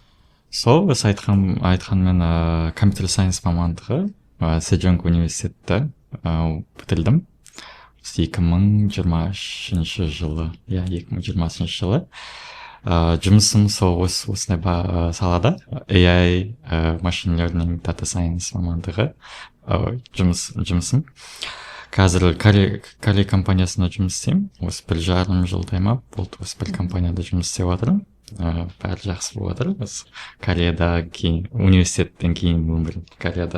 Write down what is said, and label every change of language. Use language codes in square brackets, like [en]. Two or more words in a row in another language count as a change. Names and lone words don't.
[kk] Сол сіз айтқанмен [en] computer science [kk] мамандығы Седжонг университетті бітірдім. 2020 жылы. Иә, 2020 жылы. Жұмысым сол осындай салада [en] AI, machine learning, data science [kk] мамандығы жұмысым. Қазір Корей компаниясында жұмыс істеймін. Осы 1,5 жылдай ма болды, осы бір компанияда жұмыс істеп жатырмын. Бәрі жақсы болып жатыр. Осы Кореяда кейін университеттен кейін өмір Кореяда.